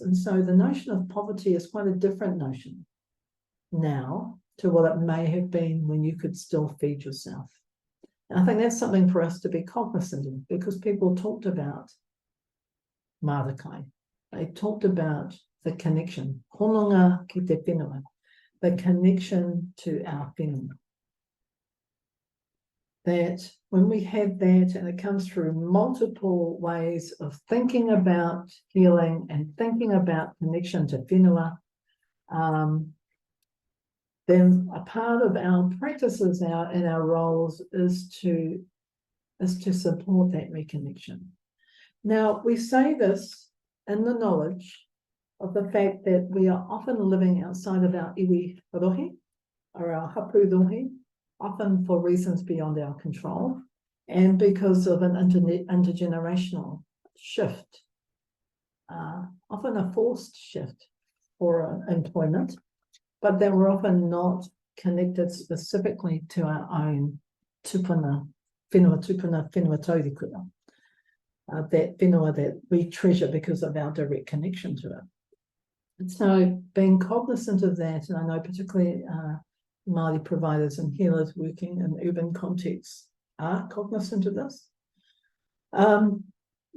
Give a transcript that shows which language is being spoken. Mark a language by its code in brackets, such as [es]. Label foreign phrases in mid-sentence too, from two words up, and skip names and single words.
[en] And so the notion of poverty is quite a different notion now to what it may have been when you could still feed yourself. And I think that's something for us to be cognizant of, because people talked about Marakai. They talked about the connection, [mi] hononga ki te whenua, [en] the connection to our whenua. That when we have that, and it comes through multiple ways of thinking about healing and thinking about connection to whenua, then a part of our practices now and our roles is to support that reconnection. Now, we say this in the knowledge of the fact that we are often living outside of our [mi] iwi rohi, [en] or our [mi] hapu rohi, [en] often for reasons beyond our control, and because of an intergenerational shift, often a forced shift for employment, but that we're often not connected specifically to our own [mi] tupuna, whenua taurikura, [en] that whenua that we treasure because of our direct connection to it. And so being cognizant of that, and I know particularly Māori providers and healers working in urban contexts are cognizant of this.